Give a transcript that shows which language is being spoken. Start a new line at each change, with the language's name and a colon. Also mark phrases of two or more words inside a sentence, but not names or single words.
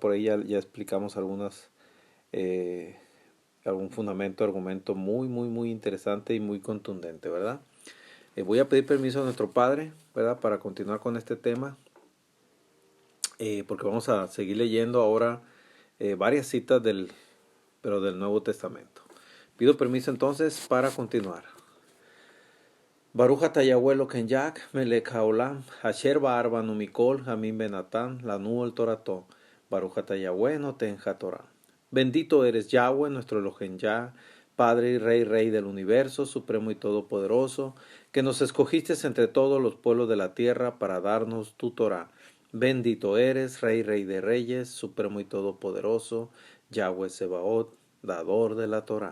Spanish: Por ahí ya explicamos algún fundamento, argumento muy interesante y muy contundente, ¿verdad? Voy a pedir permiso a nuestro Padre, ¿verdad?, para continuar con este tema, porque vamos a seguir leyendo ahora varias citas del Nuevo Testamento. Pido permiso entonces para continuar.
Hebrew: ברוך אתה יהוה אלוקינו יה, מלך העולם, אשר בחר בנו מכל העמים ונתן, לנו את תורתו, ברוך אתה יהוה נותן התורה.
Spanish: Bendito eres Yahweh, nuestro Elokein Yah, Padre y Rey del universo, supremo y todopoderoso, que nos escogiste entre todos los pueblos de la tierra para darnos tu Torah. Bendito eres, Rey de reyes, supremo y todopoderoso, Yahweh Sebaot, dador de la Torah.